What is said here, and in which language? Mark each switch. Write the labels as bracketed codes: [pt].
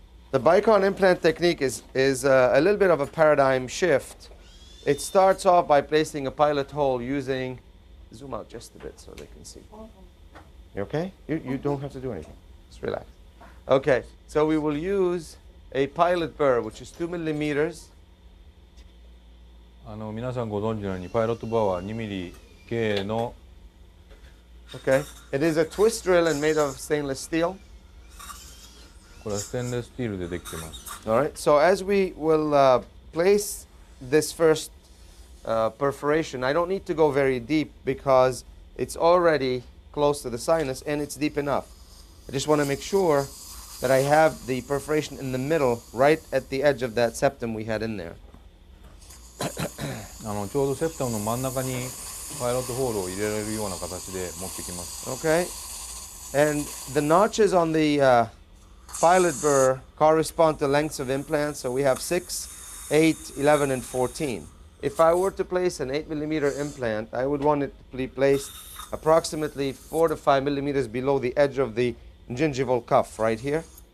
[en] The Bicon implant technique is a little bit of a paradigm shift. It starts off by placing a pilot hole using, zoom out just a bit so they can see. You okay? You don't have to do anything. Just relax. Okay, so we will use a pilot burr, which is 2 millimeters. [ja] 皆さんご存知のようにパイロットバーは2ミリ径の [en] Okay, it is a twist drill and made of stainless steel. [ja] これはステンレススチールでできてます。 [en] All right, so as we will place this first perforation, I don't need to go very deep because it's already close to the sinus and it's deep enough. I just want to make sure that I have the perforation in the middle, right at the edge of that septum we had in there. [ja] ちょうどセプタムの真ん中にパイロットホールを入れられるような形で持ってきます。 [en] Okay, and the notches on the pilot burr correspond to lengths of implants. So we have 6, 8, 11, and 14. If I were to place an 8 millimeter implant, I would want it to be placed approximately 4 to 5 millimeters below the edge of the gingival cuff right here.